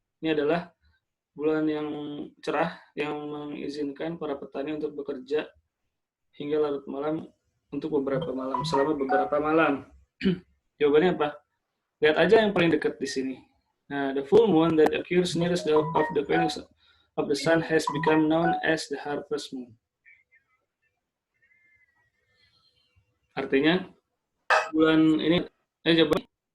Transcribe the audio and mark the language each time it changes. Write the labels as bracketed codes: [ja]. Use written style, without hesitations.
[id] Ini adalah bulan yang cerah yang mengizinkan para petani untuk bekerja hingga larut malam untuk beberapa malam, selama beberapa malam. Jawabannya apa? Lihat aja yang paling dekat di sini. Nah, [en] the full moon that occurs nearest of the phases of the sun has become known as the harvest moon. [id] Artinya bulan ini jawabannya